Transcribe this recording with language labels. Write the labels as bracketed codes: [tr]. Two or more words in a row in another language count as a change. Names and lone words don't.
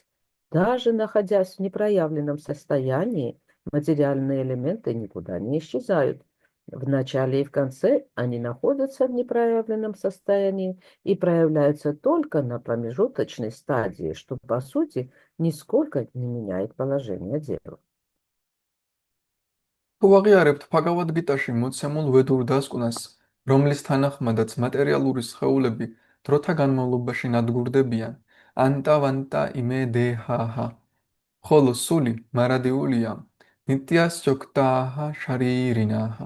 [ru] Даже находясь в непроявленном состоянии, материальные элементы никуда не исчезают. В начале и в конце они находятся в непроявленном состоянии и проявляются только на промежуточной стадии, что, по сути, нисколько не меняет положение дела. [ka] თუ აღიარებთ ფაგავად გიტაში მოცემულ ვედურ დასკვნას, რომლის თანახმადაც მატერიალური სხეულები დროთა განმავლობაში ნადგურდებიან, [sa] अन्तवन्त इमे देहाः, [ka] ხოლო სული მარადიულია [sa] नित्यस्योक्ताः शरीरिणः.